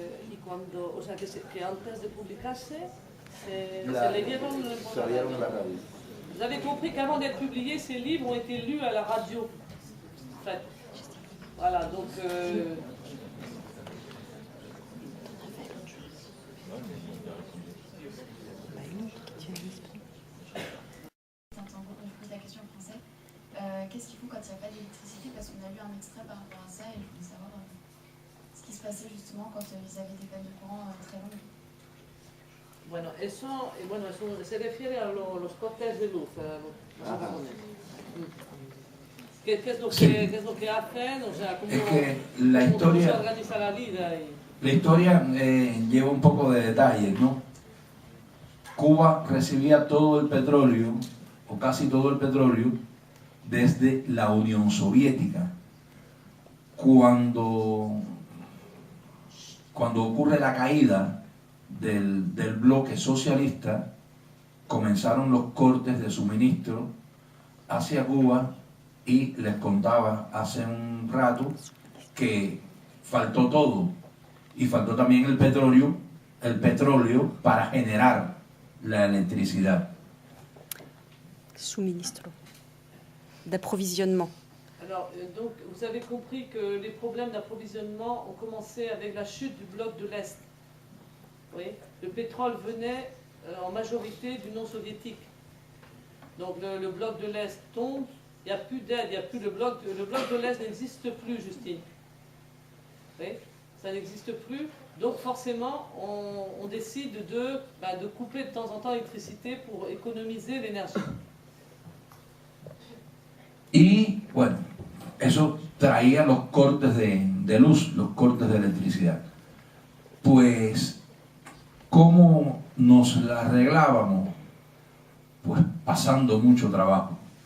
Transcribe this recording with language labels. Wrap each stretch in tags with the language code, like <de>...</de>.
<es>Y cuando, o sea que antes de publicarse, se leyeron en la radio.</es> <fr>Vous avez compris qu'avant d'être publiés, ces livres ont été lus à la radio. En fait. Voilà, donc... Qu'est-ce qu'il faut quand il n'y a pas d'électricité? Parce qu'on a lu un extrait par rapport à ça et je voulais savoir ce qui se passait justement quand ils avaient des pannes de courant très longues.</fr> <es>Bueno, eso se refiere a los cortes de luz. Los apagones. ¿Qué es lo Sí. qué es lo que hacen? O sea, ¿cómo, Es que la cómo se historia, organiza la vida? la historia lleva un poco de detalles, ¿no? Cuba recibía todo el petróleo, o casi todo el petróleo, desde la Unión Soviética. Cuando ocurre la caída del bloque socialista, comenzaron los cortes de suministro hacia Cuba y les contaba hace un rato que faltó todo y faltó también el petróleo para generar la electricidad.</es> <fr>Suministro. D'approvisionnement. Alors, donc, vous avez compris que les problèmes d'approvisionnement ont commencé avec la chute du bloc de l'Est. Oui, le pétrole venait en majorité du non-soviétique. Donc le bloc de l'Est tombe, il n'y a plus d'aide, il n'y a plus le bloc de l'Est n'existe plus, Justine. Oui, ça n'existe plus. Donc forcément, on décide de couper de temps en temps l'électricité pour économiser l'énergie.</fr> <es>Y bueno, eso traía los cortes de luz, los cortes de electricidad. Pues, ¿cómo nos la arreglábamos? Pues pasando mucho trabajo.</es>